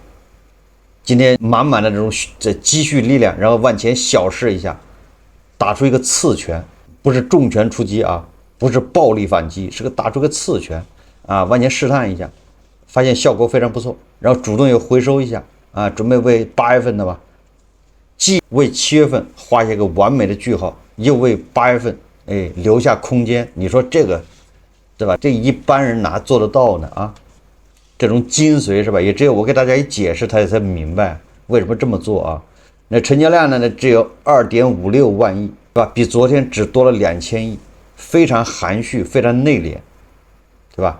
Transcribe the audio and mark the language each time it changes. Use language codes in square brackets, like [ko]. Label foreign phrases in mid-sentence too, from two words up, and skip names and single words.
[zh] 今天滿滿的這種積蓄力量，然後往前小試一下，打出一個刺拳，不是重拳出擊啊，不是暴力反擊，是打出個刺拳啊，往前試探一下，發現效果非常不錯，然後主動又回收一下啊，準備為8月份的吧，既為7月份畫下一個完美的句號，又為8月份留下空間。你說這個對吧？這一般人哪做得到呢啊？這種精髓是吧？也只有我給大家一解釋，他才明白為什麼這麼做啊。那成交量呢，只有2.56萬億，對吧？比昨天只多了2000億，非常含蓄，非常內斂，對吧？